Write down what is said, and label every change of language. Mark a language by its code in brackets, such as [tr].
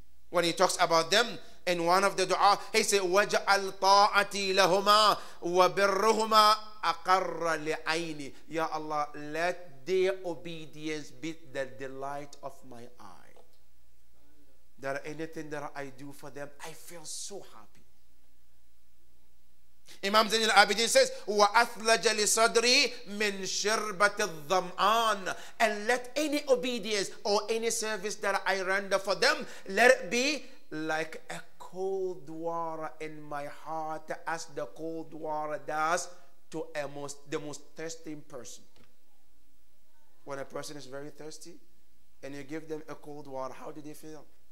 [en] When he talks about them in one of the dua, he said, [ar] وَجَعَلْ طَاعَتِي لَهُمَا وَبِرُّهُمَا أَقَرَّ لِعَيْنِ. [en] Ya Allah, let their obedience be the delight of my eye. That anything that I do for them, I feel so happy. Imam Zain al-Abidin says, [ar] وَأَثْلَجَ لِصَدْرِي مِنْ شِرْبَةِ الظَّمْآنِ. [en] And let any obedience or any service that I render for them, let it be like a cold water in my heart, as the cold water does to the most thirsty person. When a person is very thirsty and you give them a cold water, how do they feel?